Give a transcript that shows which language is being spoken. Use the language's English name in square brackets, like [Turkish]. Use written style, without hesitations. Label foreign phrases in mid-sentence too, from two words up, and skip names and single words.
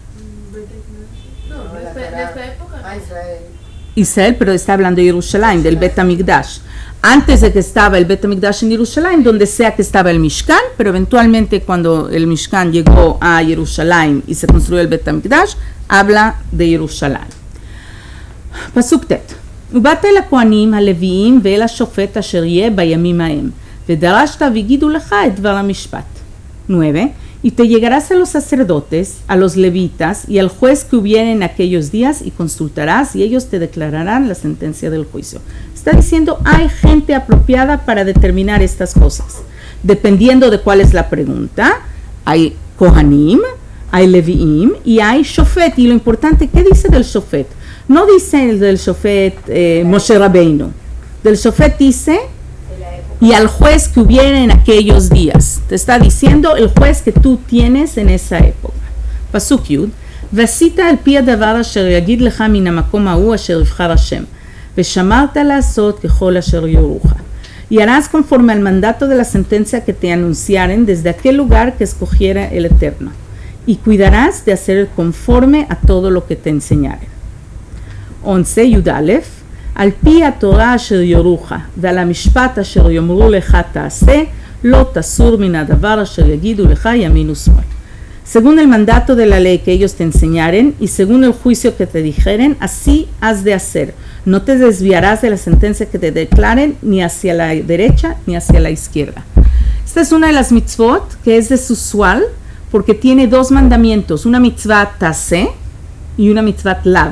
[Spanish] No, de esta época. Israel, pero está hablando de Jerusalén, del Bet HaMikdash. Antes de que estaba el Bet HaMikdash en Jerusalén, donde sea que estaba el Mishkan, pero eventualmente cuando el Mishkan llegó a Jerusalén y se construyó el Bet HaMikdash, habla de Jerusalén. [Hebrew] פסוק ט' ובאת אל הכהנים הלוויים ואל השופט אשר יהיה בימים ההם ודרשת והגידו לך את דבר המשפט. [Spanish] 9. Y te llegarás a los sacerdotes, a los levitas y al juez que hubiera en aquellos días y consultarás y ellos te declararán la sentencia del juicio. Está diciendo, hay gente apropiada para determinar estas cosas. Dependiendo de cuál es la pregunta, hay kohanim, hay leviim y hay shofet. Y lo importante, ¿qué dice del shofet? No dice el del shofet Moshe Rabbeinu. Del shofet dice, y al juez que hubiera en aquellos días. Te está diciendo el juez que tú tienes en esa época. [Hebrew] פסוק יוד. ועשית על פי הדבר אשר יגיד לך מן המקום ההוא אשר יבחר השם, ושמרת לעשות ככל אשר יורוך. [Spanish] Y harás conforme al mandato de la sentencia que te anunciaren desde aquel lugar que escogiera el Eterno. Y cuidarás de hacer conforme a todo lo que te enseñaren. [Hebrew] 11 י"א על פי התורה אשר יורוך ועל המשפט אשר יאמרו לך תעשה לא תסור מן הדבר אשר יגידו לך ימין ושמאל. [Spanish] Según el mandato de la ley que ellos te enseñaren y según el juicio que te dijeren, así has de hacer. No te desviarás de la sentencia que te declaren ni hacia la derecha ni hacia la izquierda. Esta es una de las mitzvot que es desusual porque tiene 2 mandamientos, una [Hebrew] מצוה עשה [Spanish] y una [Hebrew] מצוה לאו.